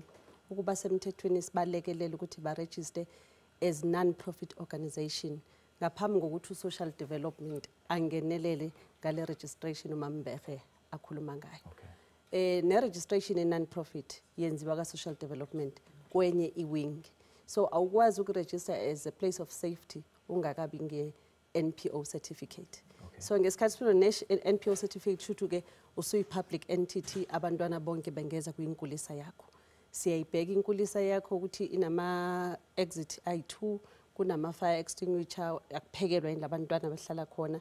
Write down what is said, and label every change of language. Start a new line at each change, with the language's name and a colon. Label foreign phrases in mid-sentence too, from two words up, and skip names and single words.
Zulu: Ukuba semthethweni sibalekelela ukuthi ba
English: register as non-profit organization
Zulu: ngaphambi kokuthi
English: social development
Zulu: angenelele ngale registration uMambehe akhuluma ngayo. Okay. Ne
English: registration in non-profit
Zulu: yenziwa ka
English: social development
Zulu: kwenye iwing. So awukwazi ukuregister
English: as a place of safety
Zulu: ungakabi nge
English: NPO certificate.
Zulu: Okay. So ngesikhathi sino
English: NPO certificate
Zulu: shuthu ke usuyi
English: public entity
Zulu: abantwana bonke bengeza kuyinkulisa yakho. Siyayibheka inkulisa yakho ukuthi inama exit I2 kunama
English: fire extinguisher
Zulu: akuphekelwa yini labantwana abahlala khona.